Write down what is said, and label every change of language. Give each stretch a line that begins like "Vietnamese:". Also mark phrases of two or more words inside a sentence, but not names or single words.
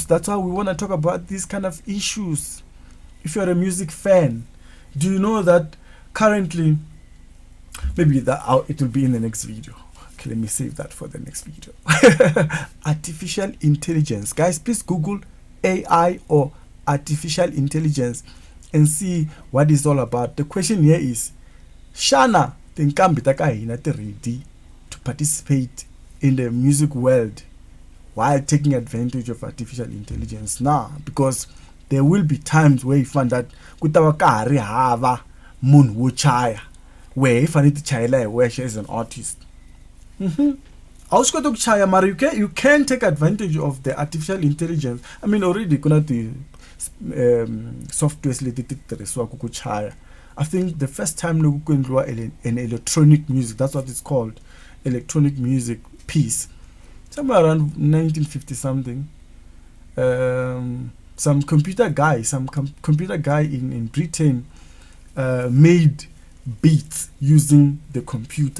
English: That's why we want to talk about these kind of issues. If you're a music fan, do you know that currently, maybe that it will be in the next video. Okay, let me save that for the next video. Artificial intelligence. Guys, please Google AI or artificial intelligence and see what it's all about. The question here is, Shana,
Tsonga: tinkambi taka hina ti
English: ready to participate in the music world while taking advantage of artificial intelligence now? Because there will be times where you find that
Tsonga: kutava ka hari hava munhu wo chaya,
English: where if I need to chayela where she is an artist. You can take advantage of the artificial intelligence. I mean, already kuna the softwares
Tsonga: leti tirhisiwaka ku chaya.
English: I think the first time
Tsonga: loko ku endliwa
English: an electronic music, that's what it's called, electronic music piece, somewhere around 1950 something. Some computer guy in Britain made beats using the computer.